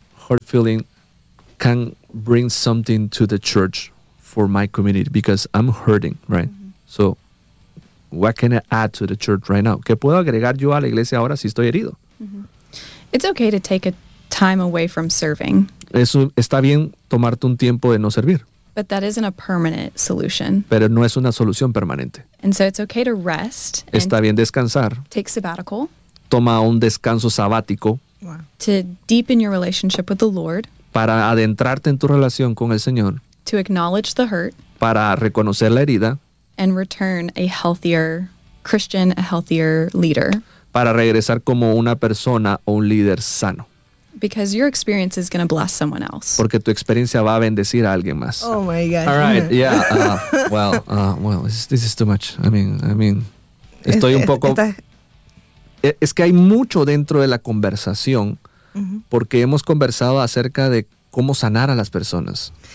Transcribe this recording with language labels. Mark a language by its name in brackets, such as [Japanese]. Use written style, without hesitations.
[English] hurt feeling can bring something to the church for my community because I'm hurting, right? Mm-hmm. So what can I add to the church right now? [Spanish] ¿Qué puedo agregar yo a la iglesia ahora si estoy herido? Mm-hmm. [English] It's okay to take a time away from serving. [Spanish] Eso está bien tomarte un tiempo de no servir. [English] But that isn't a permanent solution. [Spanish] Pero no es una solución permanente. [English] And so it's okay to rest. [Spanish] Está bien descansar. [English] Take sabbatical. [Spanish] Toma un descanso sabático. Wow. [English] To deepen your relationship with the Lord. [Spanish] Para adentrarte en tu relación con el Señor. [English] To acknowledge the hurt. [Spanish] Para reconocer la herida. [English] And return a healthier Christian, a healthier leader. [Spanish] Para regresar como una persona o un líder sano. [English] Because your experience is going to bless someone else. [Spanish] Porque tu experiencia va a bendecir a alguien más. [English] Oh my God. All right, yeah. Well, this is too much. I mean, [Spanish] estoy un poco... Es que hay mucho dentro de la conversación, uh-huh. porque hemos conversado acerca de cómo sanar a las personas.